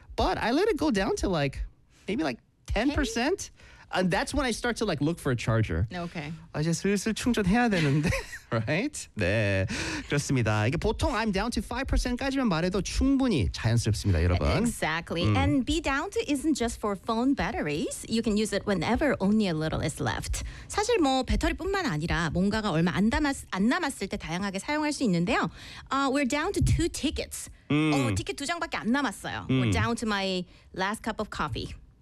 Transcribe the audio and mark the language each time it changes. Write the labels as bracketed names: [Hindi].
[English] But I let it go down to like maybe like 10%, and that's when I start to like look for a charger. Okay. I just [Korean] 슬슬 충전해야 되는데, right? 네, 그렇습니다. 이게 보통 [English] I'm down to [Korean] 5%까지만 말해도 충분히 자연스럽습니다, 여러분. [English] Exactly. And be down to isn't just for phone batteries. You can use it whenever only a little is left. [Korean] 사실 뭐 배터리뿐만 아니라 뭔가가 얼마 안 남았을 때 다양하게 사용할 수 있는데요. [English] We're down to 2 tickets. [Korean] 티켓 두 장밖에 안 남았어요. [English] We're down to my last cup of coffee.